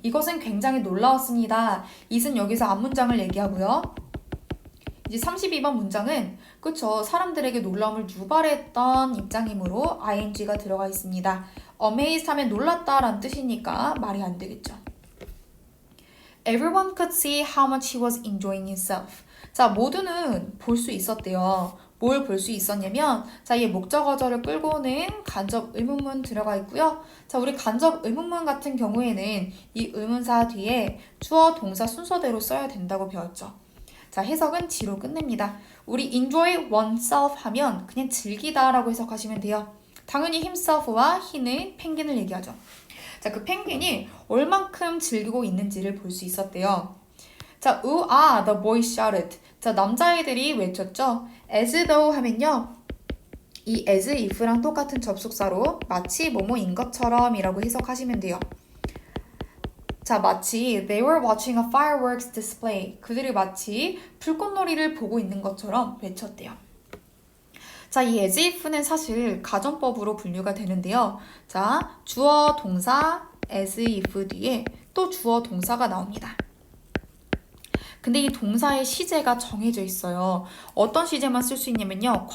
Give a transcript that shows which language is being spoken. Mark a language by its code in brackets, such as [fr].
[ko] 이것은 굉장히 놀라웠습니다. it은 여기서 앞문장을 얘기하고요. 이제 32번 문장은 그쵸, 사람들에게 놀라움을 유발했던 입장이므로 ing가 들어가 있습니다. amazed 하면 놀랐다라는 뜻이니까 말이 안 되겠죠. [en] Everyone could see how much he was enjoying himself. [ko] 자, 모두는 볼 수 있었대요. 뭘 볼 수 있었냐면, 자, 이 목적어절을 끌고 오는 간접 의문문 들어가 있고요. 자, 우리 간접 의문문 같은 경우에는 이 의문사 뒤에 주어, 동사 순서대로 써야 된다고 배웠죠. 자, 해석은 지로 끝냅니다. 우리 [en] enjoy oneself [ko] 하면 그냥 즐기다 라고 해석하시면 돼요. 당연히 himself와 he는 펭귄을 얘기하죠. 자, 그 펭귄이 얼만큼 즐기고 있는지를 볼 수 있었대요. [en] 자, 우아, the boy shouted. [ko] 자, 남자애들이 외쳤죠. [en] as though [ko] 하면요. 이 [en] as if [ko] 랑 똑같은 접속사로 마치 뭐뭐인 것처럼 이라고 해석하시면 돼요. [en] 자, 마치 they were watching a fireworks display. [ko] 그들이 마치 불꽃놀이를 보고 있는 것처럼 외쳤대요. 자, 이 as if는 사실 가정법으로 분류가 되는데요. 자, 주어, 동사, as if 뒤에 또 주어, 동사가 나옵니다. 근데 이 동사의 시제가 정해져 있어요. 어떤 시제만 쓸 수 있냐면요.